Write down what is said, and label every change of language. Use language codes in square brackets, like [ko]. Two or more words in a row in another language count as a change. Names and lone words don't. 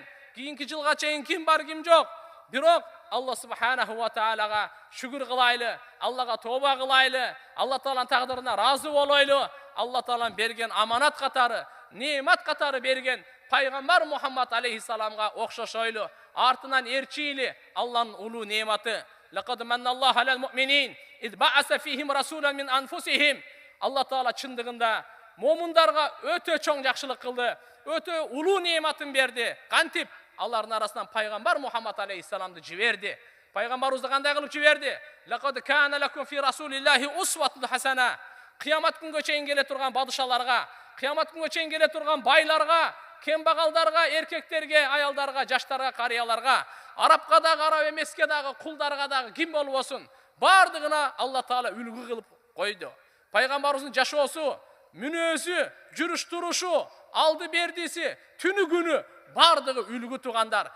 [ky] Кийинки жылга чейин ким бар, ким жок. Бирок Алла [ar] سبحانه وتعالى [ky] шүгүр кылайлы, Аллага тооба кылайлы, Алла тааланын тагдырына разы болойлу. Алла таалан берген аманат катары, неемат катары берген пайгамбар Мухаммад алейхиссаламга окшошойлу. Артынан эрчийли Алланын улуу неематы. [ar] لقد من الله على المؤمنين إذ بعث فيهم رسولا من أنفسهم. [ky] Алла таала чындыгында момундарга өтө чоң жакшылык кылды, өтө улуу неематын берди. Кантип алардын арасынан пайгамбар Мухаммад алейхиссаламды жиберди. Пайгамбарыбызды кандай кылып жиберди? [ar] لقد كان لكم في رسول الله أسوة حسنة. [ky] Кыямат күнгө чейин келе турган падышаларга, кыямат күнгө чейин келе турган байларга, кембагалдарга, эркектерге, аялдарга, жаштарга, карыяларга, арапка дагы, арап эмеске дагы, кулдарга дагы ким болбосун, бардыгына Алла таала үлгү кылып койду. Пайгамбарыбыздын жашоосу, мүнөзү, жүрүш турушу, алды бердиси, түнү күнү бардыгы үлгү туугандар.